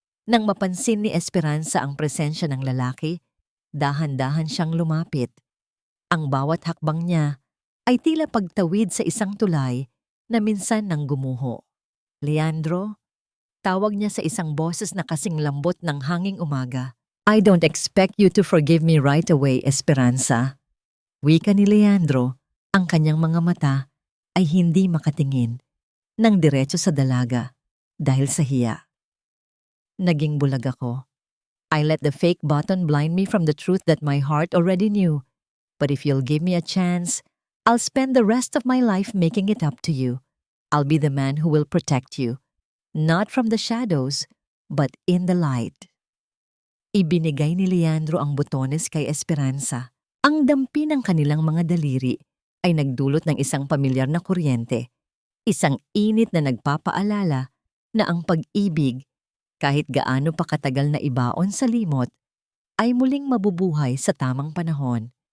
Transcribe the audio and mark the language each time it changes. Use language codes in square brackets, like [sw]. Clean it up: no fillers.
[tl] Nang mapansin ni Esperanza ang presensya ng lalaki, dahan-dahan siyang lumapit. Ang bawat hakbang niya ay tila pagtawid sa isang tulay na minsan nang gumuho. Leandro, tawag niya sa isang boses na kasing lambot ng hanging umaga. [en] I don't expect you to forgive me right away, Esperanza. [tl] Wika ni Leandro, ang kanyang mga mata ay hindi makatingin nang diretso sa dalaga dahil sa hiya. Naging bulag ako. [en] I let the fake button blind me from the truth that my heart already knew. But if you'll give me a chance, I'll spend the rest of my life making it up to you. I'll be the man who will protect you. Not from the shadows, but in the light. [tl] Ibinigay ni Leandro ang butones kay Esperanza. Ang dampi ng kanilang mga daliri ay nagdulot ng isang pamilyar na kuryente. Isang init na nagpapaalala na ang pag-ibig, kahit gaano pa katagal na ibaon sa limot, ay muling mabubuhay sa tamang panahon.